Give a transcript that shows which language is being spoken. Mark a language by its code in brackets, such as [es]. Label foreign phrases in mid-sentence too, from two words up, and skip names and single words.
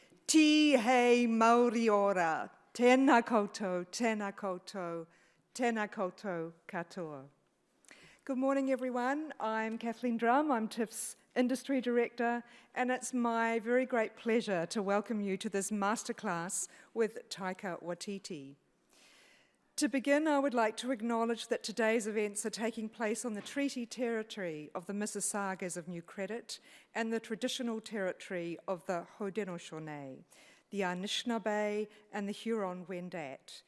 [mi] Ti hei Maori ora, tēnā koutou, tēnā koutou, tēnā koutou katoa. [en] Good morning, everyone. I'm Kathleen Drum. I'm TIFF's Industry Director, and it's my very great pleasure to welcome you to this masterclass with Taika Waititi. To begin, I would like to acknowledge that today's events are taking place on the treaty territory of the Mississaugas of New Credit and the traditional territory of the Haudenosaunee, the Anishinaabe and the Huron-Wendat.